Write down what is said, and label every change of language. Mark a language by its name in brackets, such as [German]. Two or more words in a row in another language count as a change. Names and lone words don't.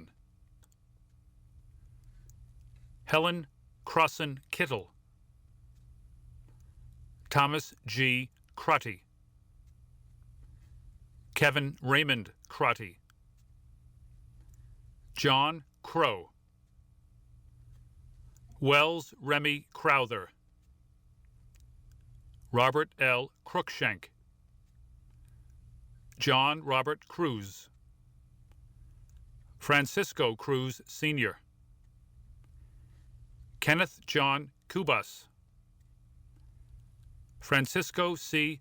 [English] Helen Crossan Kittle. Thomas G. Crotty, Kevin Raymond Crotty, John Crow, Wells Remy Crowther, Robert L. Cruikshank, John Robert Cruz, Francisco Cruz Sr., Kenneth John Cubas, Francisco C.